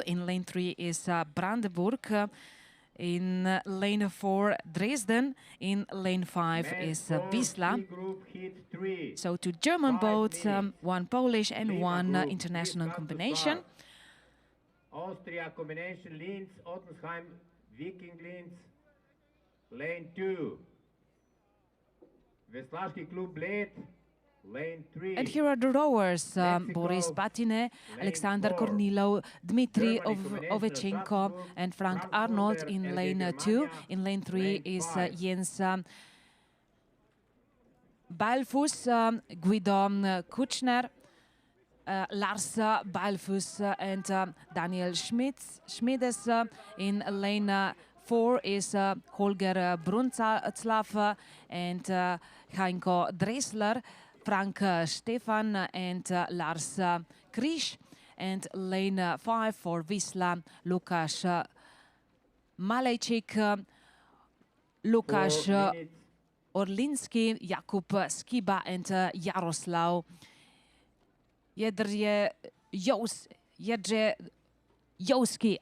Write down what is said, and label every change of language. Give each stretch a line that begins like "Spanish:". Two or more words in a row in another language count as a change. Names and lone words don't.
English: In lane 3 is Brandenburg. In lane 4, Dresden. In lane 5 is Wisla. So 2 German boats, 1 Polish and 1 international combination. Austria combination, Linz, Ottensheim, Viking Linz, lane 2. Veslarski Club Bled, lane 3. And here are the rowers, Boris Patine, Alexander Kornilov, Dmitry Ovechenko and Frank Arnold in lane 2. In lane 3 is Jens Balfus, Guido Kutschner, Lars Balfus and Daniel Schmides. In lane 4 is Holger Brunzlaff and Heinko Dressler, Frank Stefan and Lars Krisch. And lane 5 for Wisla, Lukas Malejczyk, Lukasz 4 minutes. Orlinski, Jakub Skiba, and Jaroslav Jedrzejowski.